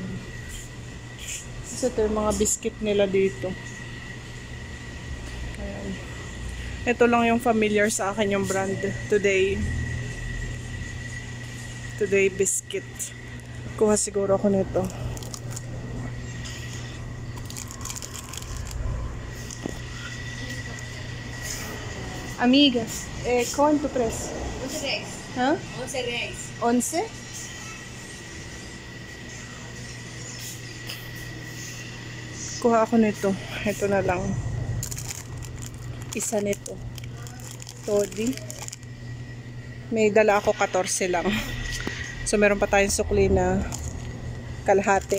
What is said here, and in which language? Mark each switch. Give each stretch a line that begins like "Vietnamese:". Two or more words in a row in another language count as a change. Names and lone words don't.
Filipino: Kasi ito yung mga biscuit nila dito. Ayan. Ito lang yung familiar sa akin yung brand. Today biscuit. Kuha siguro ako nito.
Spanish: Amigas, ¿cuánto precio?
Portuguese: 11 reais. ¿Ah? 11 reais. 11?
Filipino: Kuha ako nito. Ito na lang. Isa nito. Todi. May dala ako 14 lang. So meron pa tayong sukli na kalahati.